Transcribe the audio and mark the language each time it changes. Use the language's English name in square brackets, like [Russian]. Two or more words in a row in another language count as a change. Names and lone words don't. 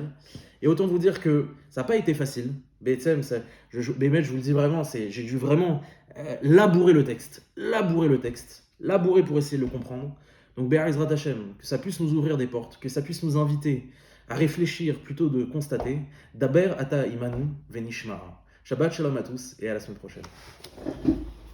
[French] Et autant vous dire que ça n'a pas été facile. Betsem, je vous le dis vraiment, j'ai dû vraiment labourer le texte, labourer pour essayer de le comprendre. Donc [Hebrew] בעזרת השם, [French] que ça puisse nous ouvrir des portes, que ça puisse nous inviter à réfléchir plutôt de constater. [Hebrew] דבר אתה עמנו ונשמעה. שבת שלום [French] à tous et à la semaine prochaine.